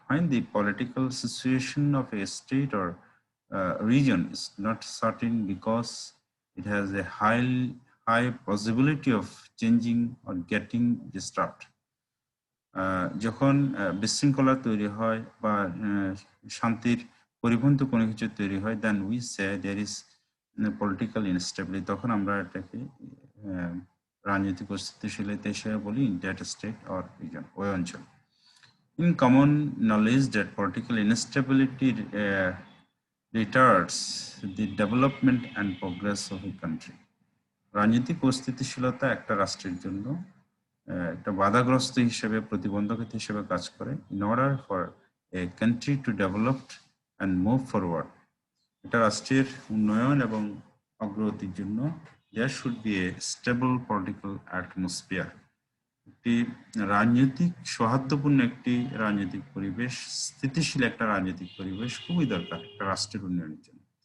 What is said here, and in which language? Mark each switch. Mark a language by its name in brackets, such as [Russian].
[English] When the political situation of a state or region is not certain because it has a high possibility of changing or getting disrupted. [Bangla] যখন বিশৃঙ্খলা তৈরি হয় বা শান্তির পরিপন্থী কোনো কিছু তৈরি হয়, [English] then we say there is political instability, [Bangla] তখন আমরা এটাকে রাজনৈতিক অস্থিতিশীলতা হিসেবে বলি [English] in that state or reason, [Bangla] ওই অঞ্চল। [English] In common knowledge that political instability retards the development and progress of a country. [Bangla] রাজনৈতিক অস্থিতিশীলতা একটা রাষ্ট্রের জন্য একটা বাধাগ্রস্ত হিসেবে, প্রতিবন্ধকতা হিসেবে কাজ করে। [English] in order for a country to develop and move forward, [Bangla] একটা রাষ্ট্রের উন্নয়ন এবং অগ্রগতির জন্য [English] there should be a stable political atmosphere, [Bangla] একটি রাজনৈতিক সৌহার্দ্যপূর্ণ একটি রাজনৈতিক পরিবেশ, স্থিতিশীল একটা রাজনৈতিক পরিবেশ খুবই দরকার একটা রাষ্ট্রের উন্নয়নের জন্য।